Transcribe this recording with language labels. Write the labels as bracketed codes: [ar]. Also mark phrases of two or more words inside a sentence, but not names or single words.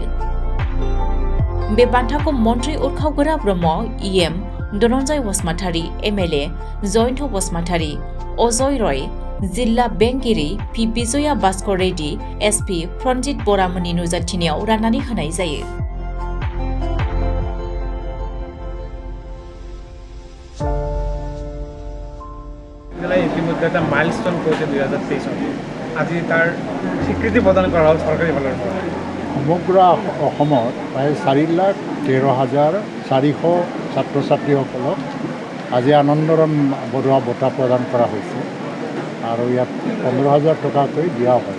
[brx] बे बान्थाखौ मन्त्रि उरखावगोरा ब्रह्म इएम धनन्जय बसुमतारी एमएलए जयन्त बसुमतारी अजय रय जिल्ला बेंगिरि पि बिजया भास्कर रेड्डी एसपि प्रनजित बरामोननि नुजाथिनायाव राननानै होनाय जायो। [as] ইতিমধ্যে এটা মাইলস্টোন কৰিছে 2023 আজি তাৰ স্বীকৃতি প্ৰদান কৰা হ'ল চৰকাৰী ফালৰ পৰা। সমগ্ৰ অসমত প্ৰায় 4,13,400 ছাত্ৰ ছাত্ৰীসকলক আজি আনন্দৰাম বৰুৱা বঁটা প্ৰদান কৰা হৈছে আৰু ইয়াত 15,000 টকাকৈ দিয়া হয়।